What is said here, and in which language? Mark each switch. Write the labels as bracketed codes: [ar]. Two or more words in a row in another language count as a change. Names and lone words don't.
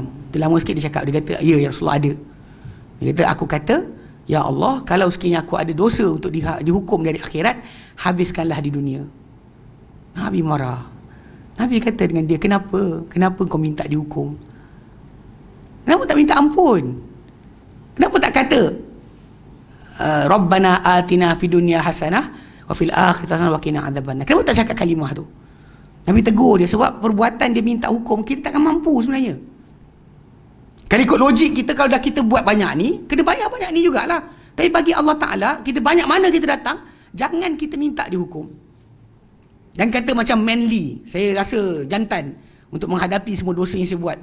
[ms] Dia lama sikit dia cakap, dia kata, [ar] يا رسول الله [ms] ada. Dia kata, aku kata, [ar] يا الله, [ms] kalau sekiranya aku ada dosa untuk dihukum dari akhirat, habiskanlah di dunia. Nabi marah. Nabi kata dengan dia, kenapa kau minta dihukum? Kenapa tak minta ampun? Kenapa tak kata [ar] ربنا آتنا في الدنيا حسنة وفي الآخرة حسنة وقنا عذاب النار? [ms] Kenapa tak cakap kalimah tu? Nabi tegur dia sebab perbuatan dia minta hukum, kita takkan mampu sebenarnya. Kalau ikut logik kita, kalau dah kita buat banyak ni, kena bayar banyak ni jugalah. Tapi bagi [ar] الله تعالى, [ms] kita banyak mana kita datang, jangan kita minta dihukum. Dan kata macam manly, saya rasa jantan untuk menghadapi semua dosa yang saya buat.